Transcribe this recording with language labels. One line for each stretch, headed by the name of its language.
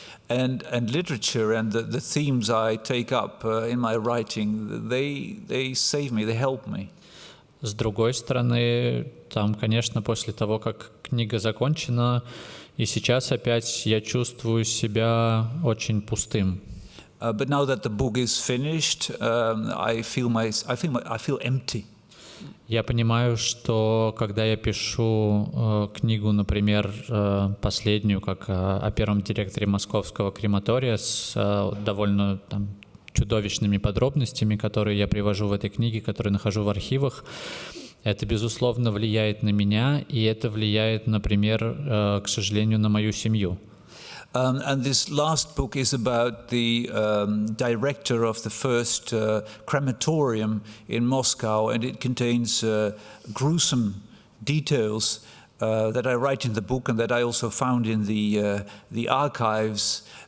English: And literature and the themes I take up in my writing, they save me, they help me.
Russian: С другой стороны, там, конечно, после того, как книга закончена, и сейчас опять я чувствую себя очень пустым.
English: But now that the book is finished, I feel empty.
Russian: Я понимаю, что когда я пишу книгу, например, последнюю, как о первом директоре московского крематория с довольно чудовищными подробностями, которые я привожу в этой книге, которые нахожу в архивах, это, безусловно, влияет на меня, и это влияет, например, к сожалению, на мою семью.
English: And this last book is about the director of the first crematorium in Moscow, and it contains gruesome details that I write in the book and that I also found in the archives.